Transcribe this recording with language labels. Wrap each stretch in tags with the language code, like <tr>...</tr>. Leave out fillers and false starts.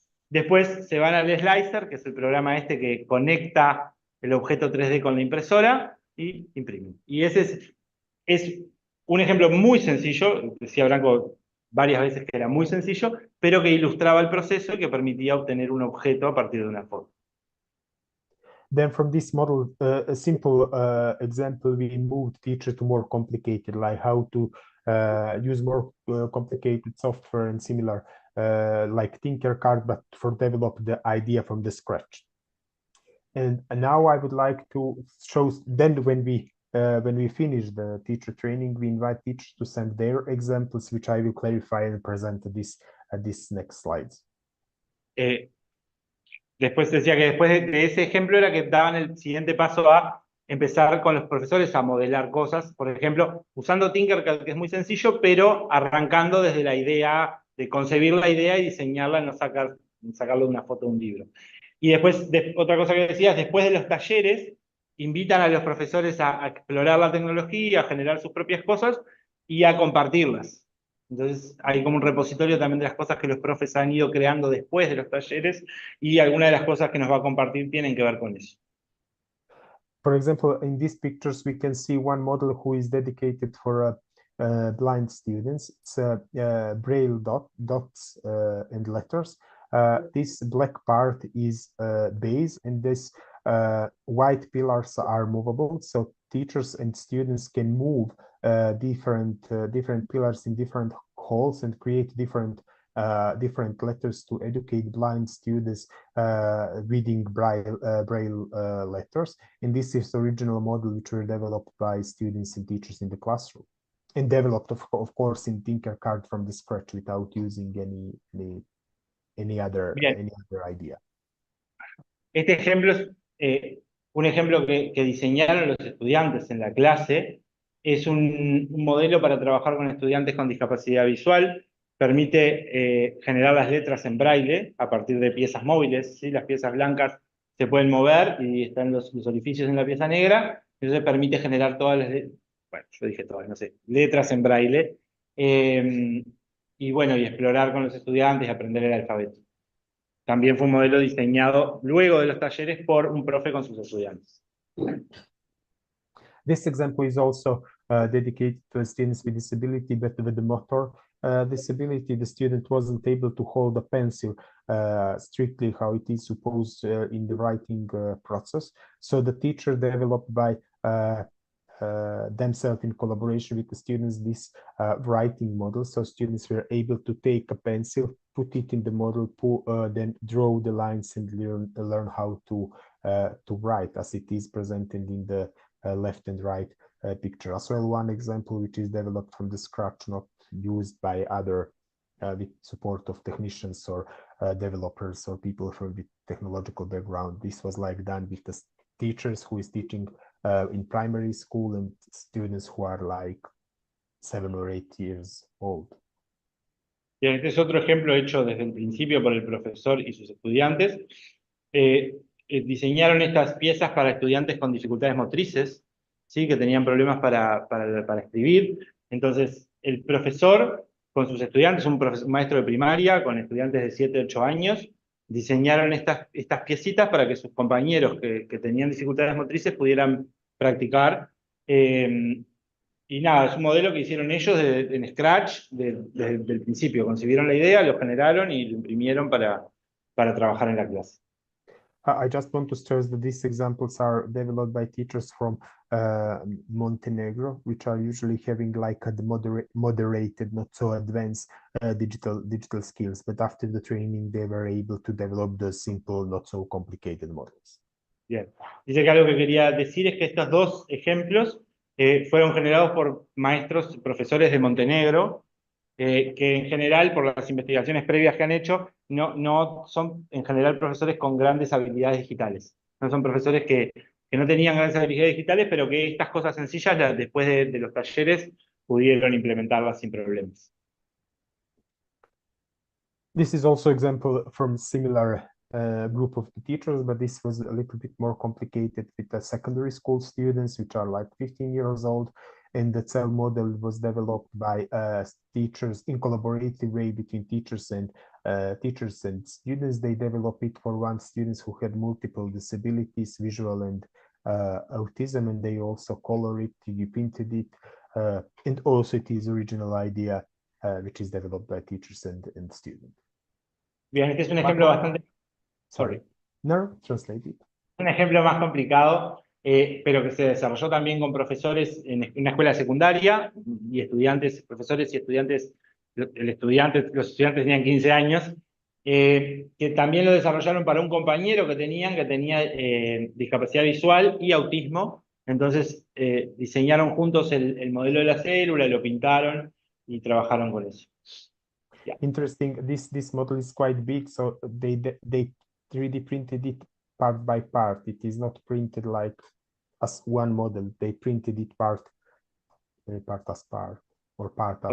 <es>Después se van al Slicer, que es el programa este que conecta el objeto 3D con la impresora, y imprimen. Y ese es un ejemplo muy sencillo, decía Branco varias veces que era muy sencillo, pero que ilustraba el proceso y que permitía obtener un objeto a partir de una foto.</es> <en>Then from this model, a simple example, we moved teacher to more complicated, like how to use more complicated software and similar, like Tinkercad, but for develop the idea from the scratch. And now I would like to show, then when we finish the teacher training, we invite teachers to send their examples, which I will clarify and present at this next slides.</en> <es>Después decía que después de ese ejemplo era que daban el siguiente paso a empezar con los profesores a modelar cosas, por ejemplo, usando Tinkercad, que es muy sencillo, pero arrancando desde la idea, de concebir la idea y diseñarla, no sacarlo de una foto de un libro. Y después, otra cosa que decía, después de los talleres, invitan a los profesores a explorar la tecnología, a generar sus propias cosas y a compartirlas. Entonces hay como un repositorio también de las cosas que los profes han ido creando después de los talleres, y algunas de las cosas que nos va a compartir tienen que ver con eso.</es> <en>For example, in these pictures, we can see one model who is dedicated for blind students. It's braille dots and letters. This black part is base, and this white pillars are movable, so teachers and students can move different pillars in different holes and create different letters to educate blind students reading braille letters. And this is the original model which were developed by students and teachers in the classroom, and developed of course in Tinkercad from the scratch without using any other idea.</en> <es>Este ejemplo es un ejemplo que diseñaron los estudiantes en la clase, es un modelo para trabajar con estudiantes con discapacidad visual. Permite generar las letras en braille a partir de piezas móviles, ¿sí? Las piezas blancas se pueden mover y están los orificios en la pieza negra. Entonces permite generar todas las, bueno, yo dije todas, no sé, letras en braille. Y bueno, y explorar con los estudiantes y aprender el alfabeto. También fue un modelo diseñado luego de los talleres por un profe con sus estudiantes.</es> <en>This example is also dedicated to students with disability, but with the motor disability. The student wasn't able to hold a pencil strictly how it is supposed in the writing process. So the teacher developed by themselves in collaboration with the students this writing model. So students were able to take a pencil, put it in the model, then draw the lines and learn how to write as it is presented in the left and right picture. As well, one example which is developed from the scratch, not used by other with support of technicians or developers or people from the technological background. This was like done with the teachers who is teaching in primary school and students who are like 7 or 8 years old.</en> <es>Bien, este es otro ejemplo hecho desde el principio por el profesor y sus estudiantes. Diseñaron estas piezas para estudiantes con dificultades motrices, ¿sí? Que tenían problemas para escribir. Entonces, el profesor con sus estudiantes, un maestro de primaria con estudiantes de 7, 8 años, diseñaron estas piecitas para que sus compañeros que tenían dificultades motrices pudieran practicar. Y nada, es un modelo que hicieron ellos en Scratch desde el principio. Concibieron la idea, lo generaron y lo imprimieron para trabajar en la clase.</es> <en>I just want to stress that these examples are developed by teachers from Montenegro, which are usually having like a moderated, not so advanced digital skills. But after the training, they were able to develop the simple, not so complicated models.</en> <es>Bien. Dice que algo que quería decir es que estos dos ejemplos fueron generados por maestros, profesores de Montenegro, que en general, por las investigaciones previas que han hecho, no son en general profesores con grandes habilidades digitales. No son profesores que no tenían grandes habilidades digitales, pero que estas cosas sencillas, después de los talleres, pudieron implementarlas sin problemas.</es> <en>This is also example from similar group of the teachers, but this was a little bit more complicated with the secondary school students, which are like 15 years old. And the cell model was developed by teachers in collaborative way between teachers and students. They developed it for one students who had multiple disabilities, visual and autism, and they also color it, 3D printed it, and also it is original idea which is developed by teachers and students.</en> <es>Bien, este es un ejemplo bastante...</es> <en>Sorry. No, translate it.</en> <es>Un ejemplo más complicado, pero que se desarrolló también con profesores en una escuela secundaria y estudiantes, profesores y estudiantes, los estudiantes tenían 15 años, que también lo desarrollaron para un compañero que tenía discapacidad visual y autismo. Entonces diseñaron juntos el modelo de la célula, lo pintaron y trabajaron con eso.</es> <en>Yeah. Interesting. This model is quite big, so they 3D printed it part by part. It is not printed like as one model. They printed it part as part or part after</en>